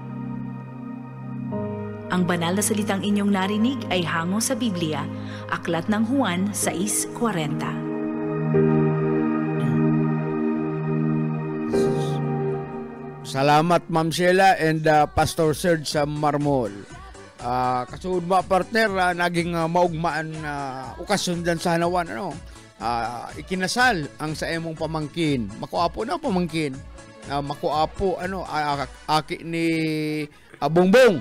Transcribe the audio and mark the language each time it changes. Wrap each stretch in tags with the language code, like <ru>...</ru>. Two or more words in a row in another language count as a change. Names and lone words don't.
<tl>Ang banal na salitang inyong narinig ay hango sa Biblia, Aklat ng Juan 6:40. Salamat Ma'am Sheila and Pastor Serge sa Marmol.</tl> <bik>Kasunod mo partner, naging maugmaan okasyon dyan sa Hanawan. Ikinasal ang sa emong pamangkin. Makuapo na pamangkin. Makuapo, aki ni Bongbong.</bik>